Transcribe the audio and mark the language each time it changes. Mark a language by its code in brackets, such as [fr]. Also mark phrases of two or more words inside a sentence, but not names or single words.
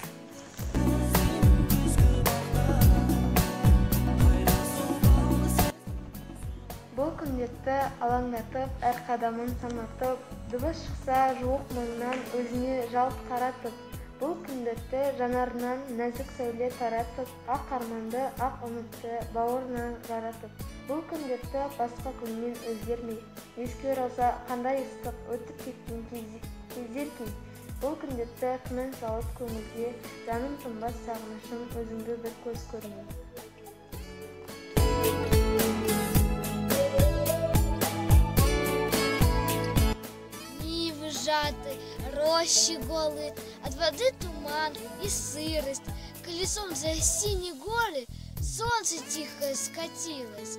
[kk] Бұл күндерді алаңдатып, әр қадамын санатып, дыбыс шықса жуық мұңнан өзіне жалт қаратып, бұл күндерді жанарынан нәзік сәуле таратып, ақ арманды, ақ үмітті бауырынан жаратып, бұл күндерді басқа күнмен өзгермей, еске оралса қандай ыстық өтіп кеткен кездер кей. Бұл күндерді күмән салып көңілге, жаным тынбас сағынышым өзіңді бір көз көрмей. [ru] Нивы сжаты, рощи голые, от воды туман и сырость. Колесом за синие горы солнце тихо скатилось.